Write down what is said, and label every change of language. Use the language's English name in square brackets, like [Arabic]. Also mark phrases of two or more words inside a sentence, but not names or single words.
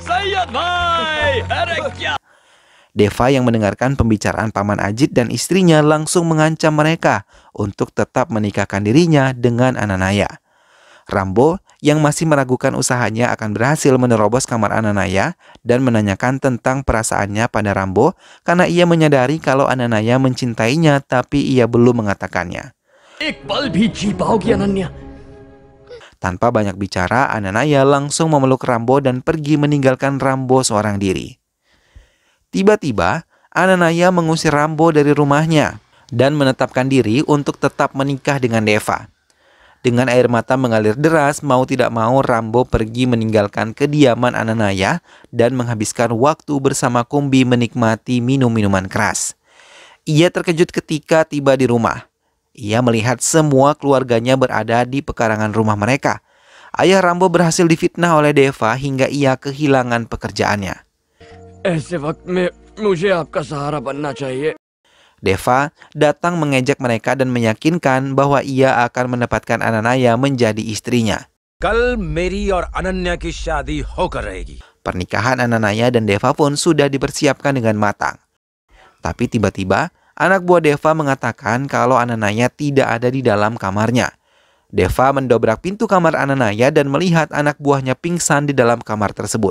[Indonesian] Deva yang mendengarkan pembicaraan Paman Ajit dan istrinya langsung mengancam mereka untuk tetap menikahkan dirinya dengan Ananaya. Rambo yang masih meragukan usahanya akan berhasil menerobos kamar Ananaya dan menanyakan tentang perasaannya pada Rambo karena ia menyadari kalau Ananaya mencintainya tapi ia belum mengatakannya. [Hindi] एक पल भी जी पाओगी अनन्या? [Indonesian] Tanpa banyak bicara, Ananaya langsung memeluk Rambo dan pergi meninggalkan Rambo seorang diri. Tiba-tiba, Ananaya mengusir Rambo dari rumahnya dan menetapkan diri untuk tetap menikah dengan Deva. Dengan air mata mengalir deras, mau tidak mau Rambo pergi meninggalkan kediaman Ananaya dan menghabiskan waktu bersama Kumbi menikmati minum-minuman keras. Ia terkejut ketika tiba di rumah. Ia melihat semua keluarganya berada di pekarangan rumah mereka. Ayah Rambo berhasil difitnah oleh Deva hingga ia kehilangan pekerjaannya. [Hindi] ऐसे वक्त में मुझे आपका सहारा बनना चाहिए. [Indonesian] Deva datang mengejek mereka dan meyakinkan bahwa ia akan mendapatkan Ananaya menjadi istrinya. [Hindi] कल मेरी और अनन्या की शादी होकर रहेगी. [Indonesian] Pernikahan Ananaya dan Deva pun sudah dipersiapkan dengan matang. Tapi tiba-tiba, anak buah Deva mengatakan kalau Ananaya tidak ada di dalam kamarnya. Deva mendobrak pintu kamar Ananaya dan melihat anak buahnya pingsan di dalam kamar tersebut.